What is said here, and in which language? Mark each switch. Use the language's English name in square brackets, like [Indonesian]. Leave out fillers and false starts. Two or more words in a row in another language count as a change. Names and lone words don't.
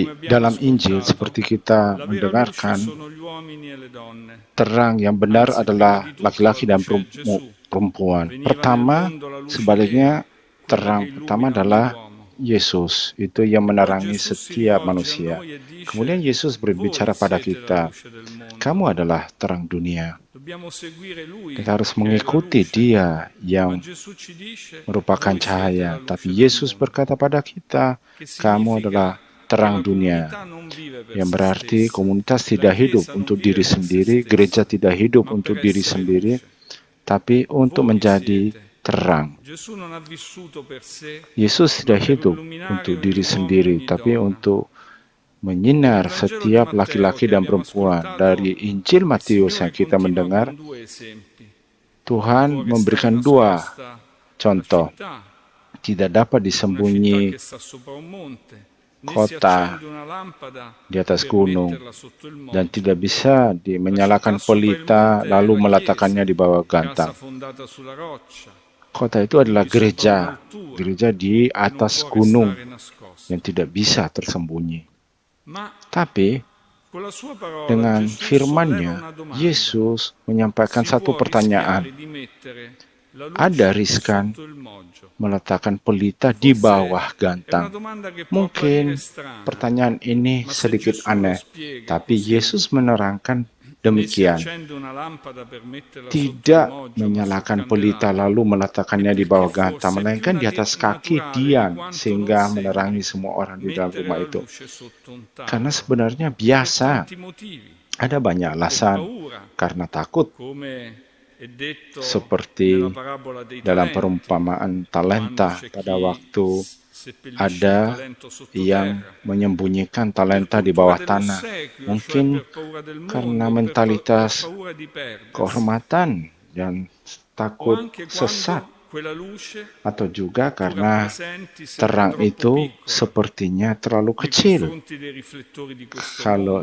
[Italian] come abbiamo [Indonesian] dalam Injil, [Italian] ascoltato, [Indonesian] seperti kita [Italian] la vera luce [Indonesian] mendengarkan, [Italian] sono gli uomini e le donne. [Indonesian] terang yang benar [Italian] Anzi, prima di [Indonesian] adalah [Italian] tutto la [Indonesian] laki-laki dan [Italian] luce è Gesù. [Indonesian] perempuan. [Italian] Veniva nel [Indonesian] Pertama, [Italian] mondo la luce vera, [Indonesian] sebaliknya, [Italian] quella che [Indonesian] terang pertama [Italian] illumina ogni [Indonesian] adalah [Italian] uomo. [Indonesian] Yesus. Itu yang [Italian] Poi [Indonesian] menerangi [Italian] Gesù si [Indonesian] setiap [Italian] rivolge a [Indonesian] manusia. [Italian] noi e dice: [Indonesian] Kemudian Yesus [Italian] voi [Indonesian] berbicara pada [Italian] siete la [Indonesian] kita, [Italian] luce del mondo. [Indonesian] "Kamu adalah terang dunia." [Italian] Dobbiamo seguire Lui [Indonesian] Kita harus [Italian] che è la [Indonesian] mengikuti [Italian] luce. [Indonesian] Dia [Italian] Ma [Indonesian] yang [Italian] Gesù ci dice: [Indonesian] merupakan [Italian] voi siete la [Indonesian] cahaya. [Italian] luce [Indonesian] Tapi [Italian] del [Indonesian] Yesus [Italian] mondo. [Indonesian] berkata pada kita, [Italian] Che [Indonesian] "Kamu [Italian] significa [Indonesian] adalah [Italian] che [Indonesian] terang [Italian] la comunità [Indonesian] dunia." [Italian] non vive per [Indonesian] Yang [Italian] se [Indonesian] berarti [Italian] stessa, [Indonesian] komunitas [Italian] la [Indonesian] tidak hidup [Italian] Chiesa non [Indonesian] untuk [Italian] vive [Indonesian] diri [Italian] per se [Indonesian] sendiri, gereja [Italian] stessa, [Indonesian] tidak hidup [Italian] ma [Indonesian] untuk [Italian] per [Indonesian] diri [Italian] essere [Indonesian] sendiri, [Italian] luce. [Indonesian] tapi untuk [Italian] Voi [Indonesian] menjadi [Italian] siete. [Indonesian] terang. [Italian] Gesù non ha vissuto per sé, [Indonesian] Yesus [Italian] ma [Indonesian] tidak [Italian] per [Indonesian] hidup [Italian] illuminare [Indonesian] untuk [Italian] ogni [Indonesian] diri [Italian] uomo e [Indonesian] sendiri, [Italian] ogni [Indonesian] tapi [Italian] donna. [Indonesian] untuk [Italian] E nel [Indonesian] menyinar [Italian] Vangelo di [Indonesian] setiap [Italian] Matteo [Indonesian] laki-laki [Italian] che [Indonesian] dan [Italian] abbiamo [Indonesian] perempuan. [Italian] ascoltato, [Indonesian] Dari Injil [Italian] il [Indonesian] Matius yang [Italian] Signore [Indonesian] kita [Italian] continua [Indonesian] mendengar, [Italian] con due esempi. Non può [Indonesian] Tuhan [Italian] restare [Indonesian] memberikan dua [Italian] nascosta la [Indonesian] contoh. [Italian] città, [Indonesian] Tidak dapat [Italian] una città [Indonesian] disembunyi [Italian] che sta sopra un monte, né si [Indonesian] kota [Italian] accende una lampada [Indonesian] di atas [Italian] per [Indonesian] gunung, [Italian] metterla sotto il [Indonesian] dan [Italian] moggio. [Indonesian] tidak bisa [Italian] La città [Indonesian] menyalakan [Italian] sopra il [Indonesian] pelita [Italian] monte è [Indonesian] lalu [Italian] la [Indonesian] meletakkannya [Italian] chiesa, [Indonesian] di bawah [Italian] casa [Indonesian] gantang. [Italian] fondata sulla roccia, [Indonesian] Kota itu adalah [Italian] quindi sopra [Indonesian] gereja, [Italian] un'altura [Indonesian] gereja di [Italian] che non [Indonesian] atas [Italian] può [Indonesian] gunung [Italian] restare nascosta. [Indonesian] yang tidak bisa tersembunyi. [Italian] Ma [Indonesian] Tapi [Italian] con la sua parola [Indonesian] dengan [Italian] Gesù solleva [Indonesian] firman-Nya, [Italian] una domanda. [Indonesian] Yesus menyampaikan [Italian] Si [Indonesian] satu [Italian] può rischiare [Indonesian] pertanyaan. [Italian] di mettere la [Indonesian] Ada [Italian] luce [Indonesian] riskan [Italian] sotto il moggio? [Indonesian] meletakkan pelita di [Italian] Forse [Indonesian] bawah [Italian] è una [Indonesian] gantang? [Italian] domanda che può apparire [Indonesian] Mungkin [Italian] strana, [Indonesian] pertanyaan ini [Italian] ma se [Indonesian] sedikit [Italian] Gesù lo [Indonesian] aneh, [Italian] spiega [Indonesian] tapi [Italian] così, [Indonesian] Yesus menerangkan [Italian] né si [Indonesian] demikian. [Italian] accende una lampada per metterla sotto il [Indonesian] Tidak [Italian] moggio, ma sul [Indonesian] menyalakan pelita [Italian] candelabro, [Indonesian] lalu [Italian] è [Indonesian] meletakkannya di [Italian] perché [Indonesian] bawah gantang, [Italian] forse è più [Indonesian] melainkan di atas kaki [Italian] naturale di [Indonesian] Dian, [Italian] quanto non [Indonesian] sehingga menerangi [Italian] sembri [Indonesian] semua orang di dalam [Italian] mettere [Indonesian] rumah [Italian] la [Indonesian] itu. [Italian] luce sotto un [Indonesian] Karena [Italian] tavolo, [Indonesian] sebenarnya [Italian] per [Indonesian] biasa, [Italian] tanti motivi, [Indonesian] ada banyak [Italian] per [Indonesian] alasan. [Italian] paura, [Indonesian] Karena takut, [Italian] come è detto nella [Indonesian] seperti [Italian] parabola dei [Indonesian] dalam [Italian] talenti, [Indonesian] perumpamaan [Italian] quando [Indonesian] talenta, [Italian] c'è [Indonesian] pada [Italian] chi [Indonesian] waktu [Italian] seppellisce un [Indonesian] ada [Italian] talento [Indonesian] yang [Italian] sottoterra, [Indonesian] menyembunyikan [Italian] per [Indonesian] talenta di [Italian] cultura [Indonesian] bawah tanah. [Italian] dell'ossequio, cioè [Indonesian] Mungkin [Italian] per paura del [Indonesian] karena [Italian] mondo, per [Indonesian] mentalitas [Italian] paura di perdersi, [Indonesian] kehormatan dan [Italian] o [Indonesian] takut [Italian] anche [Indonesian] sesat, [Italian] quando quella luce [Indonesian] atau [Italian] che [Indonesian] juga [Italian] tu [Indonesian] karena [Italian] rappresenti sembra [Indonesian] terang [Italian] troppo [Indonesian] itu [Italian] piccola [Indonesian] sepertinya terlalu [Italian] nei [Indonesian] kecil [Italian] confronti dei riflettori di questo [Indonesian] kalau